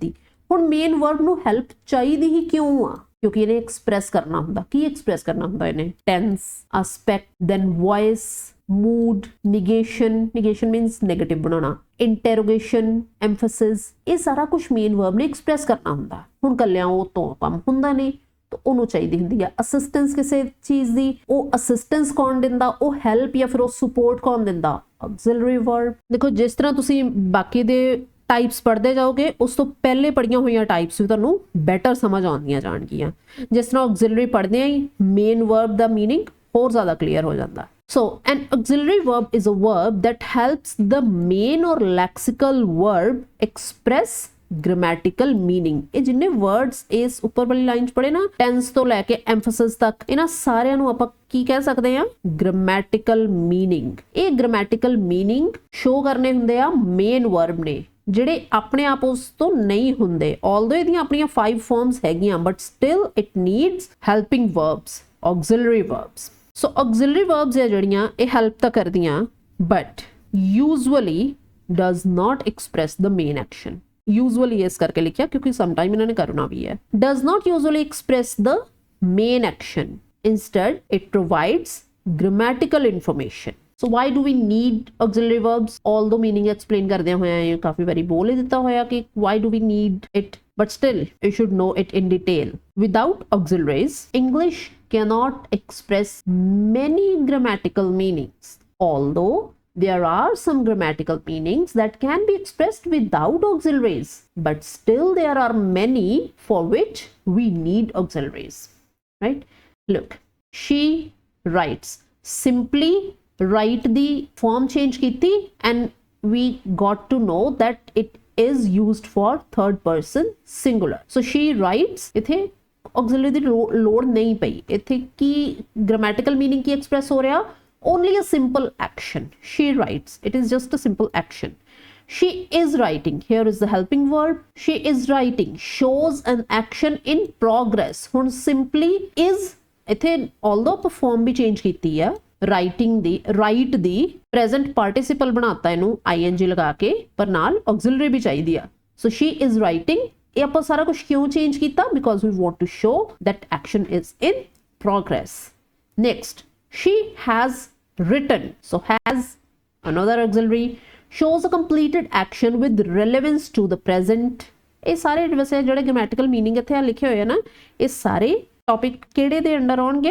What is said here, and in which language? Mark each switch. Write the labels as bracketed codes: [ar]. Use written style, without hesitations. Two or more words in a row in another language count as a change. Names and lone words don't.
[pa] ਹੁਣ [en] main verb [pa] ਨੂੰ ਹੈਲਪ ਚਾਹੀਦੀ ਹੀ ਕਿਉਂ ਆ? ਕਿਉਂਕਿ ਇਹਨੇ ਐਕਸਪ੍ਰੈੱਸ ਕਰਨਾ ਹੁੰਦਾ। ਕੀ ਐਕਸਪ੍ਰੈੱਸ ਕਰਨਾ ਹੁੰਦਾ ਇਹਨੇ? [en] tense, aspect, then voice, mood, negation, negation means negative [pa] ਬਣਾਉਣਾ, [en] interrogation, emphasis, [pa] ਇਹ ਸਾਰਾ ਕੁਝ [en] main verb [pa] ਨੇ ਐਕਸਪ੍ਰੈੱਸ ਕਰਨਾ ਹੁੰਦਾ। ਹੁਣ ਕੱਲਿਆਂ ਉਹ ਤੋਂ ਕੰਮ ਹੁੰਦਾ ਨਹੀਂ, तो ਉਹਨੂੰ ਚਾਹੀਦੀ ਹੁੰਦੀ ਆ ਅਸਿਸਟੈਂਸ ਕਿਸੇ ਚੀਜ਼ ਦੀ। ਉਹ ਅਸਿਸਟੈਂਸ ਕੌਣ ਦਿੰਦਾ? ਉਹ ਹੈਲਪ ਜਾਂ ਫਿਰ ਉਹ ਸਪੋਰਟ ਕੌਣ ਦਿੰਦਾ? [en] auxiliary verb. [pa] ਦੇਖੋ ਜਿਸ ਤਰ੍ਹਾਂ ਤੁਸੀਂ ਬਾਕੀ ਦੇ ਟਾਈਪਸ ਪੜ੍ਹਦੇ ਜਾਓਗੇ ਉਸ ਤੋਂ ਪਹਿਲੇ ਪੜ੍ਹੀਆਂ ਹੋਈਆਂ ਟਾਈਪਸ ਵੀ ਤੁਹਾਨੂੰ ਬੈਟਰ ਸਮਝ ਆਉਂਦੀਆਂ ਜਾਣਗੀਆਂ। ਜਿਸ ਤਰ੍ਹਾਂ ਆਕਸਿਲਰੀ ਪੜ੍ਹਦੇ ਆਂ ਹੀ [en] main verb [pa] ਦਾ ਮੀਨਿੰਗ ਹੋਰ ਜ਼ਿਆਦਾ ਕਲੀਅਰ ਹੋ ਜਾਂਦਾ। [en] So, an auxiliary verb is a verb that helps the main or lexical verb express grammatical meaning। [pa] ਇਹ ਜਿੰਨੇ words ਇਸ ਉੱਪਰ ਵਾਲੀ ਲਾਈਨ 'ਚ ਪੜ੍ਹੇ ਨਾ, tense ਤੋਂ ਲੈ ਕੇ emphasis ਤੱਕ, ਇਹਨਾਂ ਸਾਰਿਆਂ ਨੂੰ ਆਪਾਂ ਕੀ ਕਹਿ ਸਕਦੇ ਹਾਂ? [en] grammatical meaning। [pa] ਇਹ [en] grammatical meaning show [pa] ਕਰਨੇ ਹੁੰਦੇ ਆ [en] main verb [pa] ਨੇ, ਜਿਹੜੇ ਆਪਣੇ ਆਪ ਉਸ ਤੋਂ ਨਹੀਂ ਹੁੰਦੇ। [en] although [pa] ਇਹਦੀਆਂ ਆਪਣੀਆਂ 5 forms ਹੈਗੀਆਂ [en] but still it needs helping verbs, auxiliary verbs। [pa] ਸੋ [en] auxiliary verbs [pa] ਹੈ ਜਿਹੜੀਆਂ ਇਹ ਹੈਲਪ ਤਾਂ ਕਰਦੀਆਂ [en] but usually does not express the main action। [pa] usually ਇਸ ਕਰਕੇ ਲਿਖਿਆ ਕਿਉਂਕਿ sometime ਇਹਨਾਂ ਨੇ ਕਰਨਾ ਵੀ ਹੈ। [en] does not usually express the main action, instead it provides grammatical information। so why do we need auxiliary verbs? although meaning explain [pa] ਕਰਦਿਆਂ ਹੋਇਆ ਇਹ ਕਾਫੀ ਵਾਰੀ ਬੋਲ ਹੀ ਦਿੱਤਾ ਹੋਇਆ ਕਿ [en] why do we need it, but still you should know it in detail। without auxiliaries English cannot express many grammatical meanings, although there are some grammatical meanings that can be expressed without auxiliaries, but still there are many for which we need auxiliaries, right? Look, she writes, simply write the form change kiti and we got to know that it is used for third person singular। so she writes, [pa] इथे auxiliary ਦੀ ਲੋੜ ਨਹੀਂ ਪਈ। ਇੱਥੇ ਕੀ [en] grammatical meaning [pa] ਕੀ express ਹੋ ਰਿਹਾ? [en] only a simple action। she writes, it is just a simple action। she is writing, here is the helping verb। she is writing shows an action in progress। [pa] ਹੁਣ [en] simply is [pa] ਇੱਥੇ although ਆਪਾਂ form ਵੀ change ਕੀਤੀ ਆ writing ਦੀ, write ਦੀ [en] present participle [pa] ਬਣਾਤਾ ਇਹਨੂੰ ing ਲਗਾ ਕੇ, ਪਰ ਨਾਲ auxiliary ਵੀ ਚਾਹੀਦੀ ਆ। [en] so she is writing, [pa] ਇਹ ਆਪਾਂ ਸਾਰਾ ਕੁਝ ਕਿਉਂ ਚੇਂਜ ਕੀਤਾ? [en] because we want to show that action is in progress। next, she has written, so has another auxiliary, shows a completed action with relevance to the present। [pa] ਇਹ ਸਾਰੇ ਵੈਸੇ ਜਿਹੜੇ [en] grammatical meaning [pa] ਇੱਥੇ ਲਿਖੇ ਹੋਏ ਆ ਨਾ, ਇਹ ਸਾਰੇ topic ਕਿਹੜੇ ਦੇ ਅੰਡਰ ਆਉਣਗੇ?